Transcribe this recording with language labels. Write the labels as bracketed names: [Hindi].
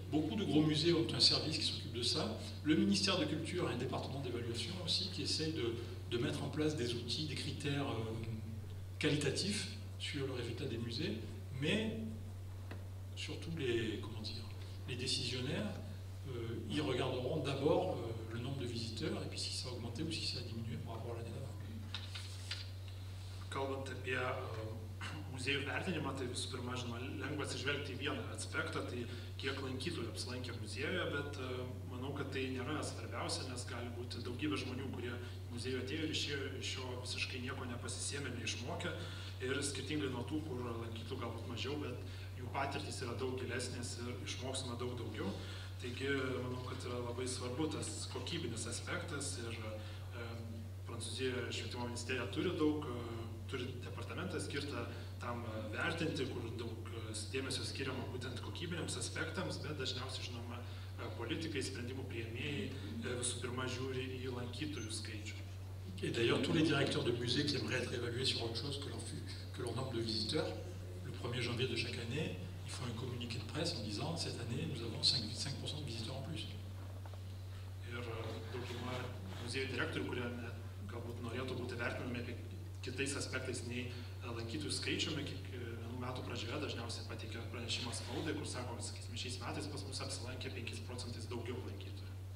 [French] Beaucoup de gros musées ont un service qui s'occupe de ça. Le ministère de Culture a un département d'évaluation aussi qui essaye de mettre en place des outils, des critères qualitatifs sur le résultat des musées, mais surtout les décisionnaires, ils regarderont d'abord le nombre de visiteurs et puis si ça a augmenté ou si ça a diminué par rapport à l'année d'avant. [Lithuanian] Kalbant apie muziejų vertinimą, tai visų pirma, žinoma, lengva atsižvelgti į vieną aspektą, tai kiek lankytojų apsilankė muziejuje, bet manau, kad tai nėra svarbiausia, nes gali būti daugybė žmonių, kurie muziejų atėjo ir išėjo iš jo visiškai nieko nepasisėmė, neišmokė, ir skirtingai nuo tų, kur lankytų galbūt mažiau, bet jų patirtys yra daug gilesnės ir išmoksime daug daugiau. Taigi, manau, kad yra labai svarbu tas kokybinis aspektas ir Prancūzijoje švietimo ministerija turi departamentą skirtą tam vertinti, kur daug dėmesio skiriama būtent kokybiniams aspektams, bet dažniausiai, žinoma, politikai, sprendimų priėmėjai visų pirma žiūri į lankytojų skaičių. [French] Et d'ailleurs, tous les directeurs de musées qui aimeraient être évalués sur autre chose que leur nombre de visiteurs, le 1er janvier de chaque année, ils font un communiqué de presse en disant « Cette année, nous avons 5% de visiteurs en plus ». [Lithuanian] Ir dauguma muziejų direktorių, kurie galbūt norėtų būti vertinami kitais aspektais nei lankytojų skaičiumi, kiekvienų metų pradžioje dažniausiai pateikia pranešimą spaudai, kur sako, kad sakysime, šiais metais pas mus apsilankė 5% daugiau lankytojų.